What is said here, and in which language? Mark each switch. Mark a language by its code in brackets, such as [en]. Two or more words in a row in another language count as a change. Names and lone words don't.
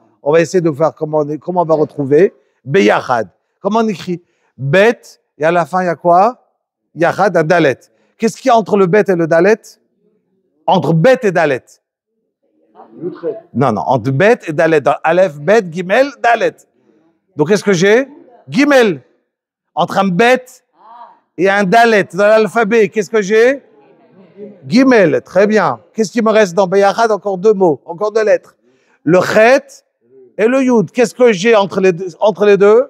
[fr] On va essayer de voir comment on va retrouver Beyachad. Comment on écrit? Bet, et à la fin, il y a quoi? Yachad, un dalet. Qu'est-ce qu'il y a entre le bet et le dalet? Entre bet et dalet. Non, entre bet et dalet. Dans [he] אלף, בית, גימל, דלת. [fr] Donc, qu'est-ce que j'ai? Gimel. Entre un bet et un dalet. Dans l'alphabet, qu'est-ce que j'ai? Gimel. Très bien. Qu'est-ce qui me reste dans Beyachad? Encore deux mots, encore deux lettres. Le chet et le yud. Qu'est-ce que j'ai entre les deux?